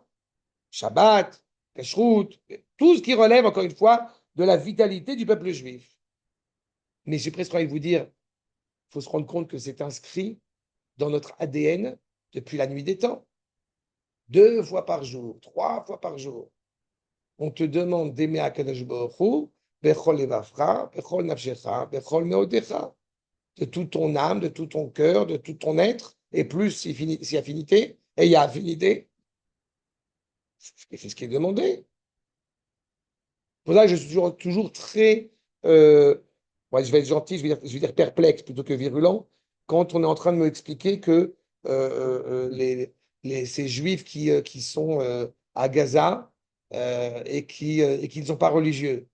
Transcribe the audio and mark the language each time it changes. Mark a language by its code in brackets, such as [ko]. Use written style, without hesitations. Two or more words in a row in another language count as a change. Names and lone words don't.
[fr] Shabbat, Kashrut, tout ce qui relève, encore une fois, de la vitalité du peuple juif. Mais j'ai presque envie de vous dire, il faut se rendre compte que c'est inscrit dans notre ADN depuis la nuit des temps. 2 fois par jour, 3 fois par jour. On te demande d'aimer [he] הקדוש ברוך הוא, בכל לבבך, בכל נפשך, בכל מאדך, [fr] de toute ton âme, de tout ton cœur, de tout ton être, et plus si affinité, et il y a affinité, C'est ce qui est demandé. Pour ça, je suis toujours très, moi, je vais être gentil, je vais dire perplexe plutôt que virulent, quand on est en train de me expliquer que ces juifs qui sont à Gaza et qui ne sont pas religieux.